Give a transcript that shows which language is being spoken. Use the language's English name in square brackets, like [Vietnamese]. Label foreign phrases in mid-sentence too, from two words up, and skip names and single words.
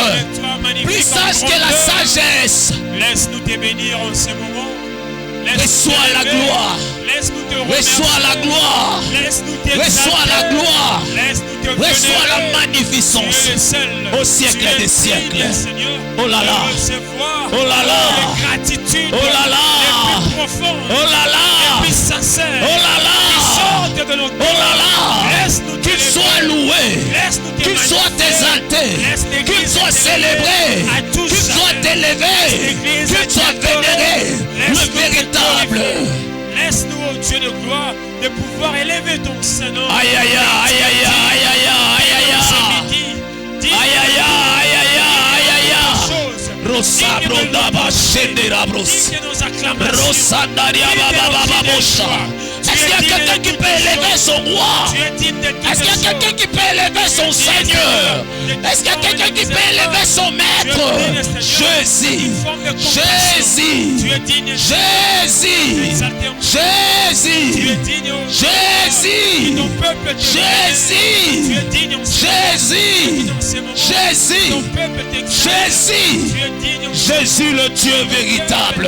[French] Plus sage que la sagesse. Laisse-nous te bénir en ce moment. Reçois la gloire. Reçois la gloire. Reçois la gloire. Reçois la magnificence au siècle des siècles. Oh là là. Oh là là. Oh là là. Oh là là. Oh là là. Oh là là. Qu'il soit loué. Qu'il soit exalté. Qu'il soit célébré. Qu'il soit élevé. Qu'il soit vénéré. Le véritable. Laisse-nous, ô Dieu de gloire, de pouvoir élever ton Saint-Nom. Aïe aïe aïe aïe aïe aïe aïe aïe aïe aïe aïe. Rosa bronda ba shendera bros. Rosa daria baba baba bosha. Est-ce qu'il y a quelqu'un qui peut élever son roi? Est-ce qu'il y a quelqu'un qui peut élever son Seigneur? Est-ce qu'il y a quelqu'un qui peut élever son Maître? Jésus, Jésus, Jésus, Jésus, Jésus, Jésus, Jésus, Jésus, Jésus le Dieu véritable.